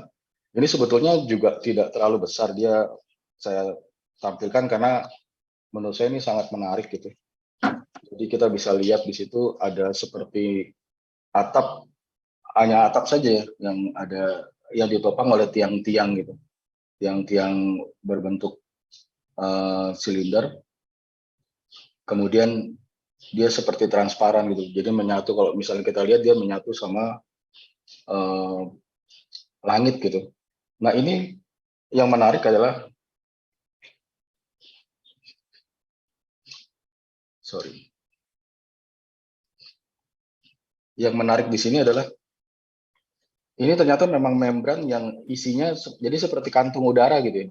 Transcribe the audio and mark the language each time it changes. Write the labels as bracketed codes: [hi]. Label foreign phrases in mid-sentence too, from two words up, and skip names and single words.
[id] Ini sebetulnya juga tidak terlalu besar, dia saya tampilkan karena menurut saya ini sangat menarik gitu. Jadi kita bisa lihat di situ ada seperti atap, hanya atap saja ya, yang ada yang ditopang oleh tiang-tiang gitu, tiang-tiang berbentuk silinder. Kemudian dia seperti transparan gitu, jadi menyatu. Kalau misalnya kita lihat dia menyatu sama langit gitu. Nah ini yang menarik adalah, yang menarik di sini adalah ini ternyata memang membran yang isinya jadi seperti kantung udara gitu ya.